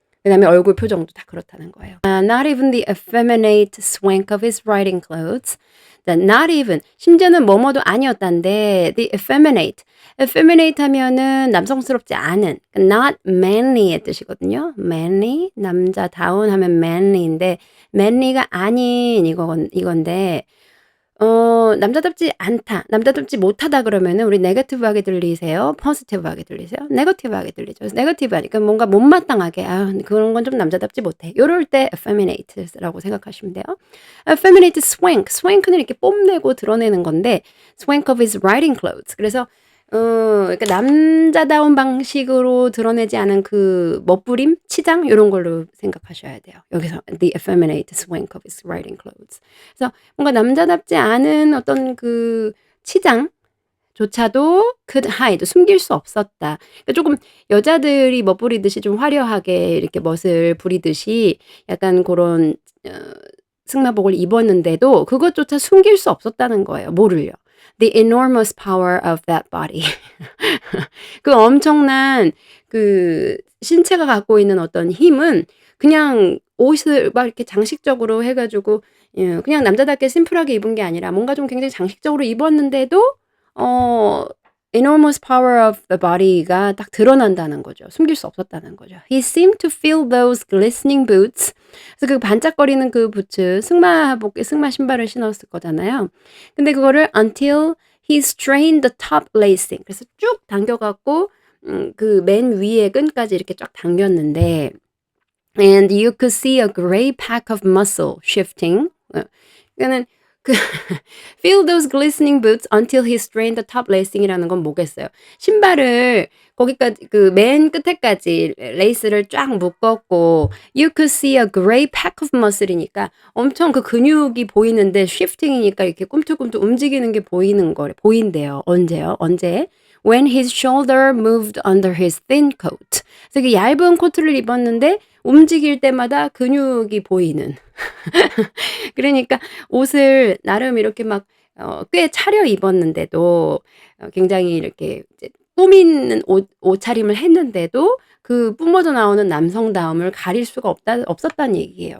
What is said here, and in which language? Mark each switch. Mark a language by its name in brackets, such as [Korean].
[Korean] 그다음에 얼굴 표정도 다 그렇다는 거예요. [English] Not even the effeminate swank of his riding clothes. Not even [Korean] 심지어는 뭐뭐도 아니었단데 [English] the effeminate. [Korean] effeminate 하면은 남성스럽지 않은 [English] not manly [Korean] 의 뜻이거든요. manly 남자다운 하면 manly인데 manly가 아닌 이건데 남자답지 않다, 남자답지 못하다 그러면은 우리 네거티브하게 들리세요? 포지티브하게 들리세요? 네거티브하게 들리죠. 그래서 네거티브 하니까 뭔가 못마땅하게 그런 건 좀 남자답지 못해. 요럴 때 effeminate라고 생각하시면 돼요. [English] effeminate swank. swank는 [Korean] 이렇게 뽐내고 드러내는 건데 [English] swank of his riding clothes. [Korean] 그래서 그러니까 남자다운 방식으로 드러내지 않은 그 멋부림, 치장 요런 걸로 생각하셔야 돼요. [English] 여기서 the effeminate swank of his riding clothes. [Korean] 그래서 뭔가 남자답지 않은 어떤 그 치장조차도 [English] could hide [Korean] 숨길 수 없었다. 그러니까 조금 여자들이 멋부리듯이 좀 화려하게 이렇게 멋을 부리듯이 약간 고런 승마복을 입었는데도 그것조차 숨길 수 없었다는 거예요. 뭐를요? [English] The enormous power of that body. [Korean] 그 엄청난 신체가 갖고 있는 어떤 힘은 그냥 옷을 막 이렇게 장식적으로 해 가지고 그냥 남자답게 심플하게 입은 게 아니라 뭔가 좀 굉장히 장식적으로 입었는데도 [English] enormous power of the body [Korean] 가 딱 드러난다는 거죠. 숨길 수 없었다는 거죠. [English] He seemed to feel those glistening boots. [Korean] 그래서 그 반짝거리는 그 부츠, 승마 신발을 신었을 거잖아요. 근데 그거를 [English] until he strained the top lacing. [Korean] 그래서 쭉 당겨갖고 그 맨 위에 끈까지 이렇게 쫙 당겼는데 [English] and you could see a gray pack of muscle shifting. [Korean] 그러니까는 [English] feel those glistening boots until he strained the top lacing이라는 [Korean] 건 뭐겠어요? 신발을 거기까지 맨 끝에까지 레이스를 쫙 묶었고 [English] you could see a gray pack of muscle [Korean] 이니까 엄청 그 근육이 보이는데 shifting이니까 이렇게 꿈틀꿈틀 움직이는 게 보인대요. 언제요? 언제? [English] When his shoulder moved under his thin coat. [Korean] 그래서 그 얇은 코트를 입었는데 움직일 때마다 근육이 보이는. 그러니까 옷을 나름 이렇게 막 꽤 차려 입었는데도 굉장히 이렇게 이제 꾸미는 옷차림을 했는데도 그 뿜어져 나오는 남성다움을 가릴 수가 없었다는 얘기예요.